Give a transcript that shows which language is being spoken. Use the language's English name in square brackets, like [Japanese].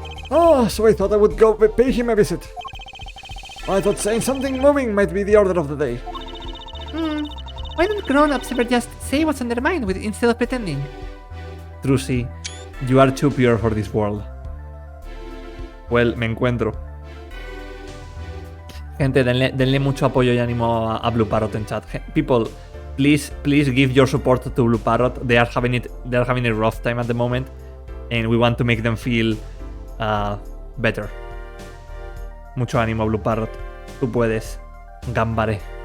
[English] Oh, so I thought I would go pay him a visit. I thought saying something moving might be the order of the day. Why don't grown-ups ever just say what's on their mind instead of pretending? Trucy, you are too pure for this world. Well, [Spanish] me encuentro. Gente, denle mucho apoyo y ánimo a Blue Parrot en chat. [English] People, please give your support to Blue Parrot. They are having a rough time at the moment, and we want to make them feel better. [Spanish] Mucho ánimo, Blue Parrot. Tú puedes. [English] Gambare.